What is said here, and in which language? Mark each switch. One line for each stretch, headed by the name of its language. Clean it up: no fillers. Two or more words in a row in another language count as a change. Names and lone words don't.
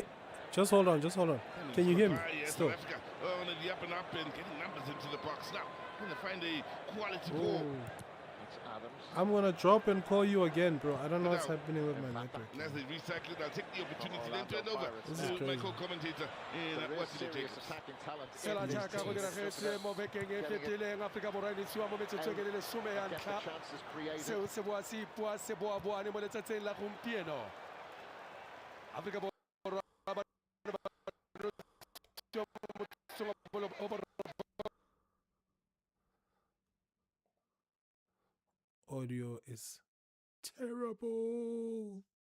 English: Just hold on. Can you hear me? Still. South Africa on the up and up and getting numbers into the box now. Going to find a quality ball. I'm gonna drop and call you again, bro. I don't know what's happening with my network. And as they recycle it, I'll take the opportunity then to hand over to my co-commentator in Washington Jacobs.
Tswana: Sela jaaka go diragetse mo bekeng e fetileng Afrika Borwa e ntshiwa mo metsotso e le 10 ya ntlha seo se boa se ipua se boaboane mo letsatsing la gompieno Afrika Borwa
English: Audio is terrible.